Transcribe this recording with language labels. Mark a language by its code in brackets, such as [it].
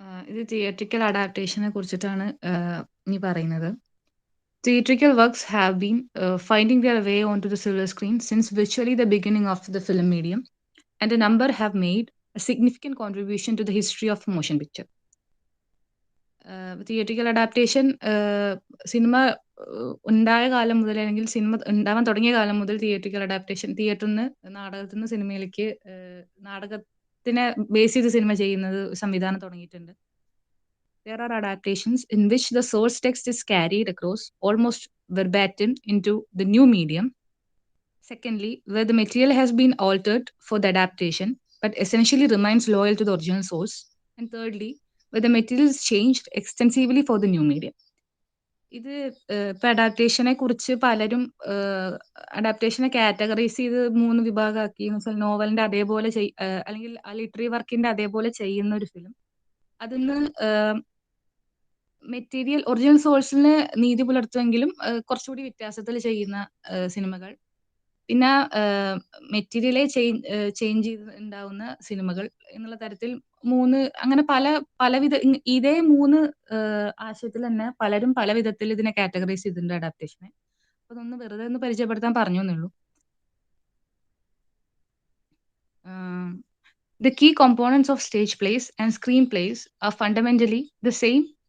[ml] ഇത് തിയേറ്ററിക്കൽ അഡാപ്റ്റേഷനെ കുറിച്ചിട്ടാണ് ഈ പറയുന്നത്. [en] Theatrical works have been finding their way onto the silver screen since virtually the beginning of the film medium, and a number have made a significant contribution to the history of motion picture. [ml] Theatrical adaptation cinema ഉണ്ടായ കാലം മുതൽ, അല്ലെങ്കിൽ cinema ഉണ്ടാവാൻ തുടങ്ങിയ കാലം മുതൽ theatrical adaptation, തിയേറ്ററിൽ നിന്ന് നാടകത്തിൽ നിന്ന് സിനിമയിലേക്ക് നാടകത്തിനെ ബേസ് ചെയ്ത് സിനിമ ചെയ്യുന്നത് സംവിധാനം തുടങ്ങിയിട്ടുണ്ട്. [en] There are adaptations in which the source text is carried across almost verbatim into the new medium. Secondly, where the material has been altered for the adaptation but essentially remains loyal to the original source. And thirdly, where the material is changed extensively for the new medium. [ml] ഇത് ഇപ്പൊ അഡാപ്റ്റേഷനെ കുറിച്ച് പലരും അഡാപ്റ്റേഷനെ categorise ചെയ്ത് 3 വിഭാഗമാക്കി. നോവലിന്റെ അതേപോലെ അല്ലെങ്കിൽ ആ literary വർക്കിന്റെ അതേപോലെ ചെയ്യുന്ന ഒരു ഫിലിം, അതിന്ന് മെറ്റീരിയൽ ഒറിജിനൽ സോഴ്സിന് നീതി പുലർത്തുമെങ്കിലും കുറച്ചുകൂടി വ്യത്യാസത്തിൽ ചെയ്യുന്ന സിനിമകൾ, പിന്നെ മെറ്റീരിയലെ ചേഞ്ച് ചെയ്ത് ഉണ്ടാവുന്ന സിനിമകൾ എന്നുള്ള തരത്തിൽ 3, അങ്ങനെ പലവിധ ഇതേ 3 ആശയത്തിൽ തന്നെ പലരും പല വിധത്തിൽ ഇതിനെ കാറ്റഗറൈസ് ചെയ്തിട്ടുണ്ട് അഡാപ്റ്റേഷനെ. അപ്പൊ അതൊന്ന് വെറുതെ ഒന്ന് പരിചയപ്പെടുത്താൻ പറഞ്ഞു എന്നുള്ളൂ. [en] The key components of stage plays and screenplays are fundamentally the same.